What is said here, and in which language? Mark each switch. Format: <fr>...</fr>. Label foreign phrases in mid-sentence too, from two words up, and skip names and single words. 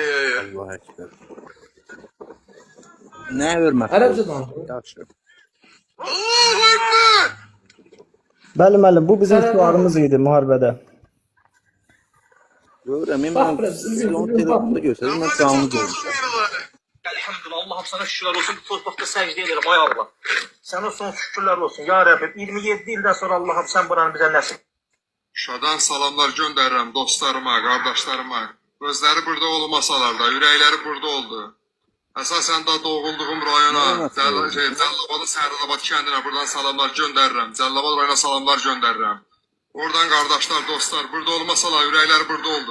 <ar>الله أكبر.</ar> <az>Nə hörmət? Ərəbcə danışır. Yaxşı.</az> <ar>الله أكبر!</ar> <az>Bəli, bu bizim Sən- şüarımız idi müharibədə. Görürəm, Bax mən biraz, siz üzüm, onu üzüm, telefonda bax. göstərin, mən canlı görmüşəm.</az> <tr>Elhamdülillah, Allah'ım sana şükürler olsun. Bu torpakta secde ederim, ay Allah. Sana son şükürler olsun. Ya Rabbim, 27 ildən sonra Allah'ım sen buranı bize nasip.</tr> <az>Şuşadan salamlar göndərirəm dostlarıma, qardaşlarıma. Özləri burada olmasalar da, ürəkləri burada oldu. Əsasən də doğulduğum rayona, Cəllabad Sərrabad kəndinə buradan salamlar göndərirəm. Cəllabad rayona salamlar göndərirəm. Oradan qardaşlar, dostlar, burada olmasalar ürəkləri burada oldu.</az>